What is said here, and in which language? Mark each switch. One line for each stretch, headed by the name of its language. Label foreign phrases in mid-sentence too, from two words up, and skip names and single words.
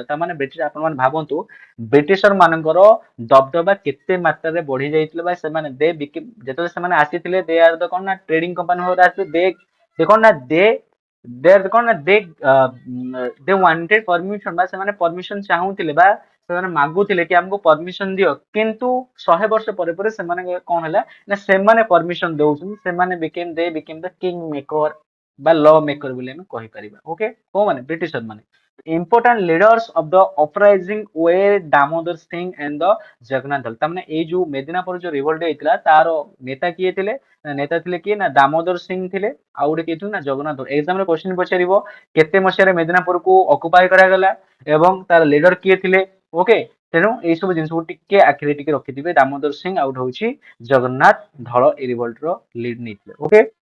Odia: ତାମାନେ ବ୍ରିଟିଶ ଆପଣ ମାନେ ଭାବନ୍ତୁ ବ୍ରିଟିଶର ମାନଙ୍କର ଦବଦବା କେତେ ମାତ୍ରାରେ ବଢି ଯାଇଥିଲା ବା ସେମାନେ ଯେତେବେଳେ ସେମାନେ ଆସିଥିଲେ
English: they are the
Odia: କଣ ନା
English: trading company
Odia: ଭାବରେ ଆସିଥିଲେ ଦେ କଣ ନା କଣ ନା
English: they wanted permission
Odia: ବା ସେମାନେ ପରମିଶନ ଚାହୁଁଥିଲେ ବା ସେମାନେ ମାଗୁଥିଲେ କି ଆମକୁ ପରମିଶନ ଦିଅ କିନ୍ତୁ 100 ବର୍ଷ ପରେ ପରେ ସେମାନେ କଣ ହେଲା ନା ସେମାନେ ପରମିଶନ ଦଉଛନ୍ତି ସେମାନେ
English: they became the king maker
Odia: ବା
English: law maker
Odia: ବୋଲି ଆମେ କହିପାରିବା।
English: ଓକେ,
Odia: କୋଉମାନେ ବ୍ରିଟିଶର ମାନେ
English: important leaders of the uprising were ଦାମୋଦର ସିଂ and the ଜଗନ୍ନାଥ ଦଳ।
Odia: ତାମାନେ ଏଇ ଯୋଉ ମେଦିନାପୁର ଯୋଉ ରିଭୋଲ୍ଟ ହେଇଥିଲା ତାର ନେତା କିଏ ଥିଲେ ନେତା ଥିଲେ କିଏ ନା ଦାମୋଦର ସିଂ ଥିଲେ ଆଉ ଗୋଟେ କିଏ ଥିଲେ ନା ଜଗନ୍ନାଥ ଦଳ। ଏକ୍ସାମ ରେ କ୍ୱେଶ୍ଚିନ ପଚାରିବ କେତେ ମସିହାରେ ମେଦିନାପୁରକୁ ଅକୁପାଏ କରାଗଲା ଏବଂ ତାର ଲିଡର କିଏ ଥିଲେ। ଓକେ, ତେଣୁ ଏଇ ସବୁ ଜିନିଷକୁ ଟିକେ ଆଖିରେ ଟିକେ ରଖିଥିବେ ଦାମୋଦର ସିଂ ଆଉ ଗୋଟେ ହଉଛି ଜଗନ୍ନାଥ ଧଳ ଏଇ ରିଭୋଲ୍ଟ ର ଲିଡ୍ ନେଇଥିଲେ।